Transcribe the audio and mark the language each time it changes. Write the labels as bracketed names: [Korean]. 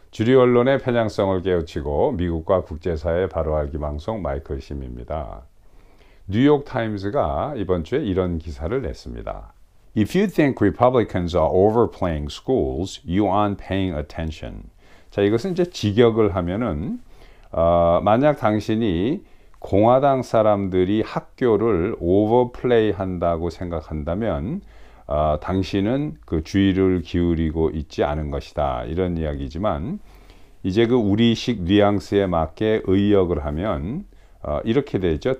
[Korean] 주류 언론의 편향성을 깨우치고 미국과 국제사회 바로 알기 방송 마이클 심입니다. 뉴욕 타임즈가 이번 주에 이런 기사를 냈습니다. [English] If you think Republicans are overplaying schools, you aren't paying attention. [Korean] 자, 이것은 이제 직역을 하면은 만약 당신이 공화당 사람들이 학교를 오버플레이 한다고 생각한다면 당신은 그 주의를 기울이고 있지 않은 것이다. 이런 이야기지만 이제 그 우리식 뉘앙스에 맞게 의역을 하면 이렇게 되죠.